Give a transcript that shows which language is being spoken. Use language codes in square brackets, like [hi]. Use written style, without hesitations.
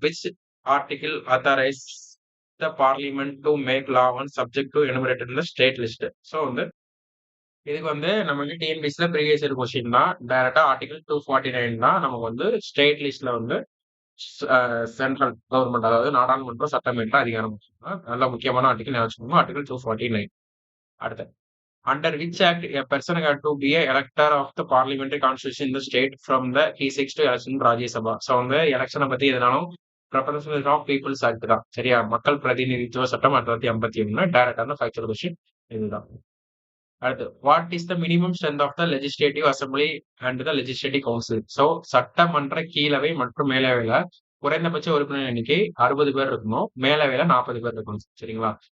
[en] Which article authorise the parliament to make law on subject to enumerated in the state list? [ta] So வந்து இதுக்கு வந்து நமக்கு டிஎன்பிஎஸ்சில previous year question தான். டைரக்டா article 249 தான் நமக்கு வந்து ஸ்டேட் லிஸ்ட்ல வந்து சென்ட்ரல் கவர்மெண்ட், அதாவது நாடாளுமன்றம் சட்டமன்ற அதிகாரம். நல்ல முக்கியமான ஆர்டிகல் ஞாபகம். ஆர்டிகல் 249. [en] அடுத்து, under which act a person had to be a elector of the parliamentary constitution in the state from the he seeks to election in Rajya Sabha? [ta] So வந்து எலெக்ஷனை பத்தி எதுனாலும் ரெப்ரசன்டேட்டிவ் ஆஃப் பீப்புள்ஸ் ஆக்ட் தான், சரியா? மக்கள் பிரதிநிதித்துவ சட்டம் 1951. டைரக்டான factual question இதுதான். [en] அடுத்து, what is the minimum strength of the legislative assembly and the legislative council? [ta] So சட்டமன்ற கீழவை மற்றும் மேலவையில குறைந்தபட்ச உறுப்பினர் எண்ணிக்கை 60 பேர் இருக்கணும், மேலவையில 40 பேர் இருக்கணும், சரிங்களா?